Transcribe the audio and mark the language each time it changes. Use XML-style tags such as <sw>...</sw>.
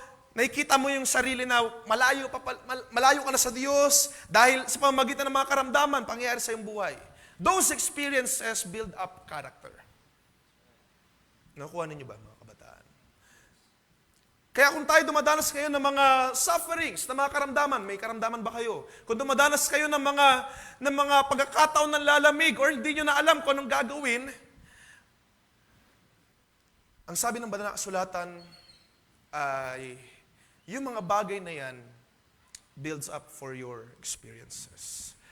<tl>Nakikita mo yung sarili na malayo ka na sa Diyos dahil sa pamamagitan ng mga karamdaman, pangyayari sa iyong buhay.</tl> <en>Those experiences build up character.</en> <tl>Nakuha ninyo ba, mga kabataan? Kaya kung tayo dumadanas kayo ng mga sufferings, ng mga karamdaman, may karamdaman ba kayo? Kung dumadanas kayo ng mga pagkakataon ng lalamig or hindi nyo na alam kung anong gagawin, ang sabi ng banal na kasulatan ay yung mga bagay na yan</tl> <en>builds up for your experiences.</en>